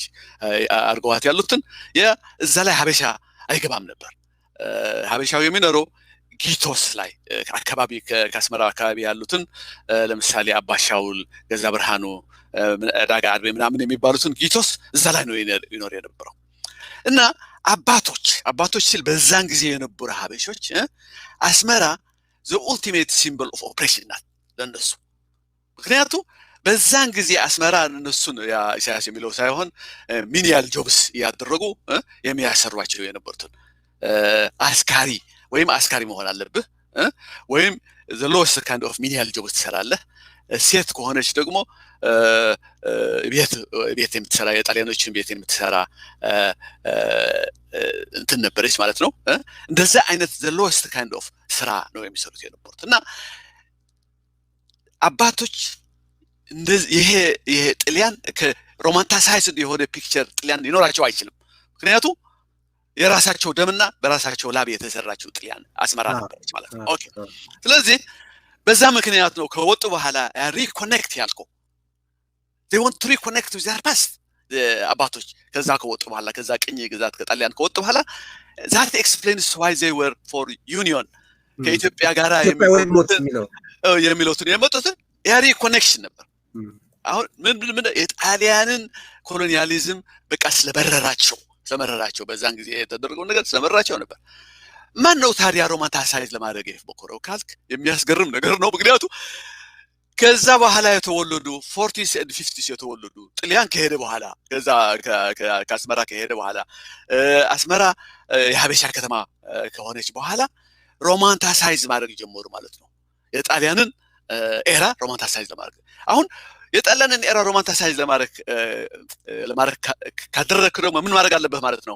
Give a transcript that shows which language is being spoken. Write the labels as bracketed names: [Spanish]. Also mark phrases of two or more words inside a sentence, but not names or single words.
[Amharic] አርገዋት ያሉትን እዛ ላይ ሀበሻ አይገባም ነበር። ሀበሻው የሚኖረው ጊቶስ ላይ አካባቢ ከአስመራ አካባቢ ያሉትን ለምሳሌ አባሻውል፣ ገዛ ብርሃኑ፣ ዳጋ አድቤ ምናምን የሚባሉትን ጊቶስ እዛ ላይ ነው ይኖር የነበረው እና አባቶች ሲል በዛን ጊዜ የነበሩ ሀበሾች አስመራ [English] the ultimate symbol of oppression [Amharic] ናት ለነሱ። ምክንያቱም በዛን ጊዜ አስመራ እነሱን ኢሳያስ የሚለው ሳይሆን [English] menial jobs [Amharic] ያደረጉ የሚያሰሯቸው የነበሩትን አስካሪ መሆን አለብህ ወይም [English] the lowest kind of menial jobs [Amharic] ትሰራለህ። ሴት ከሆነች ደግሞ ቤት የምትሰራ የጣሊያኖችን ቤት የምትሰራ እንትን ነበረች ማለት ነው። እንደዛ አይነት [English] the lowest kind of [Amharic] ስራ ነው የሚሰሩት የነበሩት እና አባቶች ይሄ ጥልያን ከሮማንታሳይዝድ የሆነ ፒክቸር ጥልያን ሊኖራቸው አይችልም። ምክንያቱም የራሳቸው ደምና በራሳቸው ላብ የተሰራችው ጥልያን አስመራ ነበረች ማለት ነው። ኦኬ ስለዚህ በዛ ምክንያት ነው ከወጡ በኋላ ሪኮኔክት ያልከው [English] they want to reconnect with their past [Amharic] አባቶች ከዛ ከወጡ በኋላ ከዛ ቅኝ ግዛት ከጣሊያን ከወጡ በኋላ [English] that explains why they were for union [Amharic] ከኢትዮጵያ ጋር የሚሉትን የመጡትን ሪኮኔክሽን ነበር። አሁን ምን የጣሊያንን ኮሎኒያሊዝም በቃ ስለመረራቸው በዛን ጊዜ የተደረገው ነገር ስለመረራቸው ነበር። ማን ነው ታዲያ ሮማንታሳይዝ ለማድረግ የሞከረው ካልክ የሚያስገርም ነገር ነው። ምክንያቱም ከዛ በኋላ የተወለዱ 40s and 50s የተወለዱ ጥልያን ከሄደ በኋላ ከዛ ከአስመራ ከሄደ በኋላ አስመራ የሀበሻ ከተማ ከሆነች በኋላ ሮማንታሳይዝ ማድረግ ጀመሩ ማለት ነው። የጣሊያንን ኤራ ሮማንታሳይዝ ለማድረግ አሁን የጣሊያንን ኤራ ሮማንታሳይዝ ለማድረግ ካደረክ ደግሞ ምን ማድረግ አለበት ማለት ነው?